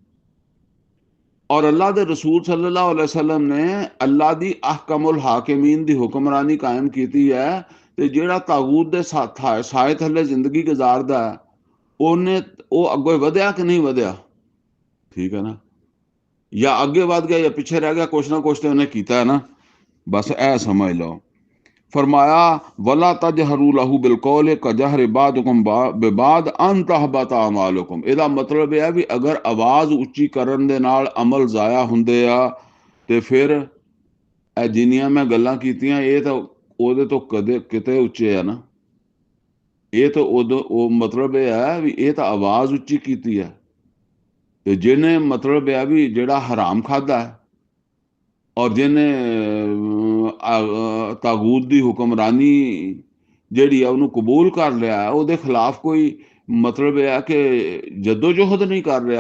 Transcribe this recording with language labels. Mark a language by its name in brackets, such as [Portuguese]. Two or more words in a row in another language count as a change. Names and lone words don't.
[Punjabi] ਔਰ ਅੱਲਾ ਦੇ ਰਸੂਲ [Arabic] صلى الله عليه وسلم [Punjabi] ਨੇ ਅੱਲਾ ਦੀ [Arabic] أحكم الحاكمين [Punjabi] ਦੀ ਹੁਕਮਰਾਨੀ ਕਾਇਮ ਕੀਤੀ ਹੈ, ਤੇ ਜਿਹੜਾ ਤਾਗੂਤ ਦੇ ਸਾਏ ਥੱਲੇ ਜ਼ਿੰਦਗੀ ਗੁਜ਼ਾਰਦਾ ਉਹ ਅੱਗੇ ਵਧਿਆ ਕਿ ਨਹੀਂ ਵਧਿਆ, ਠੀਕ ਹੈ ਨਾ। ਜਾਂ ਅੱਗੇ ਵਧ ਗਿਆ ਜਾਂ ਪਿੱਛੇ ਰਹਿ ਗਿਆ, ਕੁਛ ਨਾ ਕੁਛ ਤੇ ਉਹਨੇ ਕੀਤਾ ਹੈ ਨਾ, ਬਸ ਇਹ ਸਮਝ ਲਓ। [Arabic] फरमाया ولا تجهروا له بالقول كجهر بعضكم لبعض أن تحبط أعمالكم. [Punjabi] ਇਹਦਾ ਮਤਲਬ ਇਹ ਹੈ ਵੀ ਅਗਰ ਆਵਾਜ਼ ਉੱਚੀ ਕਰਨ ਦੇ ਨਾਲ ਅਮਲ ਜ਼ਾਇਆ ਹੁੰਦੇ ਆ ਤੇ ਫਿਰ ਇਹ ਜਿੰਨੀਆਂ ਮੈਂ ਗੱਲਾਂ ਕੀਤੀਆਂ ਇਹ ਤਾਂ ਉਹਦੇ ਤੋਂ ਕਦੇ ਕਿਤੇ ਉੱਚੇ ਆ ਨਾ। ਇਹ ਤਾਂ ਉਦੋਂ ਉਹ ਮਤਲਬ ਇਹ ਹੈ ਵੀ ਇਹ ਤਾਂ ਆਵਾਜ਼ ਉੱਚੀ ਕੀਤੀ ਹੈ, ਤੇ ਜਿਹਨੇ ਮਤਲਬ ਇਹ ਵੀ ਜਿਹੜਾ ਹਰਾਮ ਖਾਦਾ ਔਰ ਜਿਹਨੇ ਤਾਗੂਤ ਦੀ ਹੁਕਮਰਾਨੀ ਜਿਹੜੀ ਆ ਉਹਨੂੰ ਕਬੂਲ ਕਰ ਲਿਆ, ਉਹਦੇ ਖਿਲਾਫ ਕੋਈ ਮਤਲਬ ਇਹ ਹੈ ਕਿ ਜਦੋਜਹਿਦ ਨਹੀਂ ਕਰ ਰਿਹਾ।